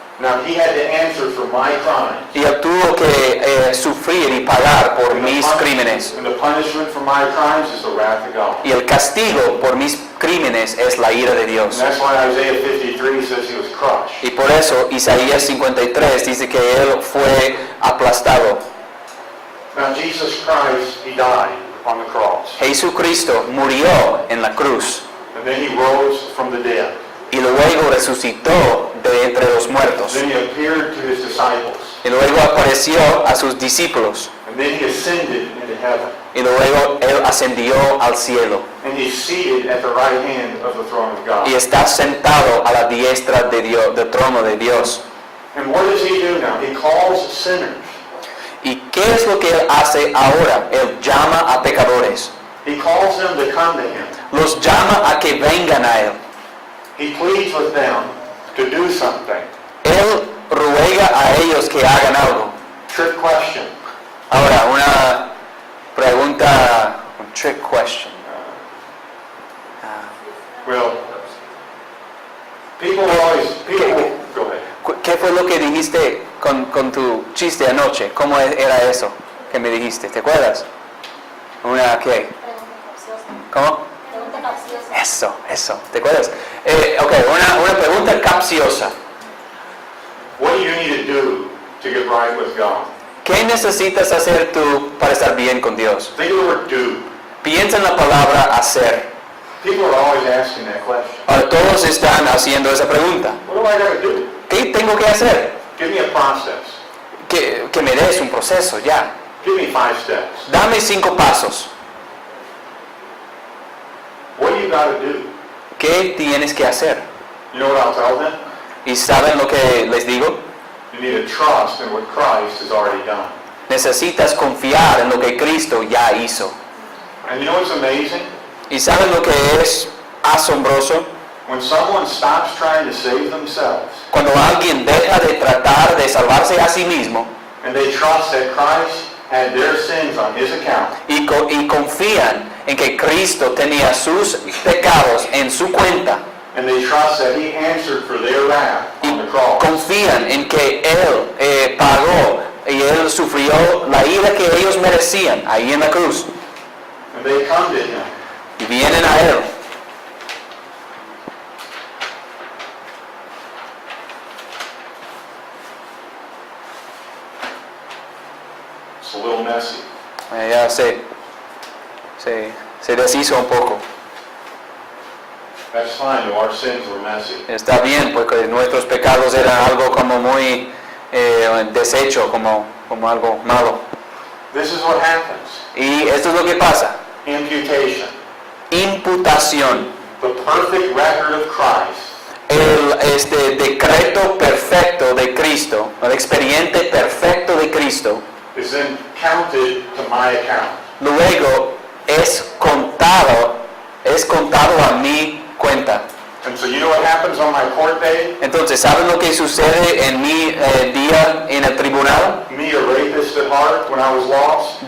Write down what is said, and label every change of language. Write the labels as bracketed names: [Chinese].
[English] Now he had to answer for my crimes. [Spanish] y él tuvo que sufrir y pagar por mis crímenes. [English] And the punishment for my crimes is the wrath of God. [Spanish] Y el castigo por mis crímenes es la ira de [English] And [Spanish] Dios. [English] that's why Isaiah 53 says he was crushed. [Spanish] Y por eso Isaías 53 dice que él fue aplastado. [English] Now Jesus Christ, he died on the cross. [Spanish] Jesucristo murió en la cruz [English] And then he rose from the dead. [Spanish] y luego resucitó de entre los muertos. [English] Then he appeared to his disciples. [Spanish] Y luego apareció a sus discípulos. [English] And then he ascended into heaven. [Spanish] Y luego él ascendió al cielo. [English] And he's seated at the right hand of the throne of God. [Spanish] Y está sentado a la diestra de Dios, del trono de Dios. [English] And what does he do now? He calls sinners. [Spanish] ¿Y qué es lo que él hace ahora? Él llama a pecadores. [English] He calls them to come to him. [Spanish] Los llama a que vengan a él. [English] He pleads with them to do something. [Spanish] Él ruega a ellos que hagan algo. [English] Trick question. [Spanish] Ahora, una pregunta, un [English] trick question. Well, people go ahead. [Spanish] ¿Qué fue lo que dijiste con tu chiste anoche? ¿Cómo era eso que me dijiste? ¿Te acuerdas? ¿Una qué? Pregunta capciosa. ¿Cómo? Pregunta capciosa. Eso, ¿te acuerdas? Ok, una pregunta capciosa. [English] What do you need to do to get right with God? [Spanish] ¿Qué necesitas hacer tú para estar bien con Dios? [English] Think of the word do. [Spanish] Piensa en la palabra hacer. [English] People are always asking that question. [Spanish] Ahora todos están haciendo esa pregunta. [English] What do I got to do? [Spanish] ¿Qué tengo que hacer? [English] Give me a process. [Spanish] Que me des un proceso ya. [English] Give me 5 steps. [Spanish] Dame 5 pasos. [English] What do you got to do? [Spanish] ¿Qué tienes que hacer? [English] You know what I'll tell them? [Spanish] ¿Y saben lo que les digo? [English] You need to trust in what Christ has already done. [Spanish] Necesitas confiar en lo que Cristo ya hizo. [English] And you know what's amazing? [Spanish] ¿Y saben lo que es asombroso? [English] When someone stops trying to save themselves [Spanish] Cuando alguien deja de tratar de salvarse a sí mismo [English] and they trust that Christ had their sins on his account, [Spanish] y confían en que Cristo tenía sus pecados en su cuenta [English] and they trust that he answered for their wrath [Spanish] y [English] on the cross, [Spanish] confían en que Él pagó y Él sufrió la ira que ellos merecían ahí en la cruz [English] and they come to him, [Spanish] y vienen a Él. [English] it's a little messy. [Spanish] Ya se deshizo un poco. [English] That's fine, though our sins were messy. [Spanish] Está bien, porque nuestros pecados eran algo como muy deshecho, como algo malo. [English] This is what happens. [Spanish] Y esto es lo que pasa. [English] Imputation. [Spanish] Imputación. [English] The perfect record of Christ [Spanish] El decreto perfecto de Cristo, el expediente perfecto de Cristo, [English] is then counted to my account. [Spanish] luego es contado a mi cuenta. [English] And so you know what happens on my court day? [Spanish] Entonces, ¿saben lo que sucede en mi día en el tribunal? [English] Me, a rapist at heart, when I was lost,